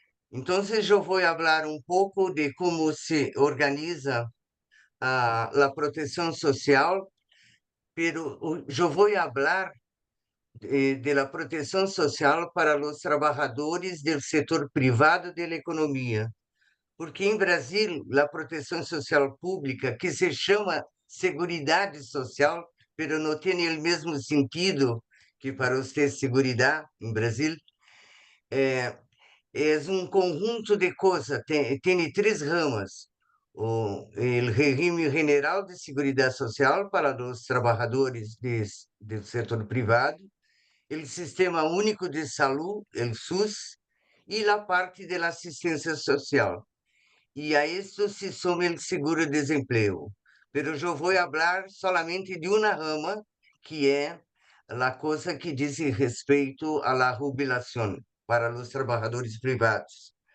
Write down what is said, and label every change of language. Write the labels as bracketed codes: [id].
[es] Entonces, yo voy a hablar un poco de cómo se organiza la protección social, pero yo voy a hablar de la protección social para los trabajadores del sector privado de la economía. [pt] Porque em Brasil, a proteção social pública, que se chama Seguridade Social, [es] pero [pt] não tem o mesmo sentido que para você Seguridade em Brasil, é, é um conjunto de coisas, tem três ramas. O regime general de seguridade social para os trabalhadores do setor privado, o sistema único de saúde, o SUS, e a parte da assistência social. [es] Y a esto se suma el seguro-desempleo. Pero yo voy a hablar solamente de una rama, que es la cosa que dice respeto a la jubilación para los trabajadores privados.